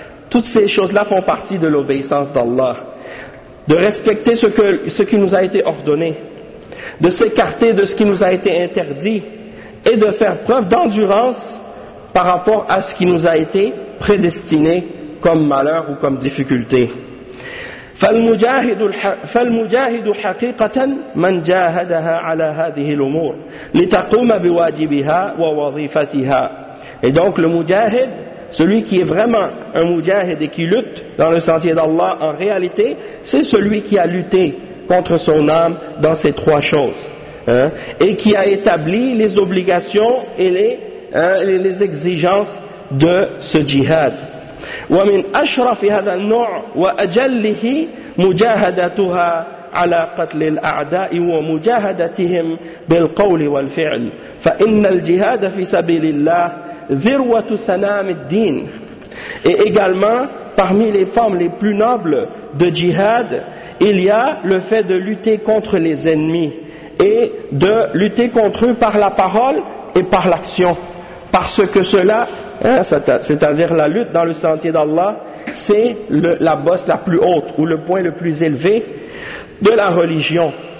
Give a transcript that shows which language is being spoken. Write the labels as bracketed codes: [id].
[fr] Toutes ces choses-là font partie de l'obéissance d'Allah. De respecter ce qui nous a été ordonné, de s'écarter de ce qui nous a été interdit et de faire preuve d'endurance par rapport à ce qui nous a été prédestiné comme malheur ou comme difficulté. [ar] فالمجاهد حقيقة من جاهدها على هذه الأمور لتقوم بواجبها ووظيفتها. [fr] Et donc le mujahid, celui qui est vraiment un mujahid et qui lutte dans le sentier d'Allah en réalité, c'est celui qui a lutté contre son âme dans ces trois choses, hein, et qui a établi les obligations et les exigences de ce jihad. [ar] ومن أشرف هذا النوع وأجله مجاهدتها على قتل الأعداء ومجاهدتهم بالقول والفعل فإن الجهاد في سبيل الله ذروة سنام الدين. [fr] Et également, parmi les formes les plus nobles de jihad, il y a le fait de lutter contre les ennemis et de lutter contre eux par la parole et par l'action, parce que cela, hein, c'est-à-dire la lutte dans le sentier d'Allah, c'est la bosse la plus haute ou le point le plus élevé de la religion.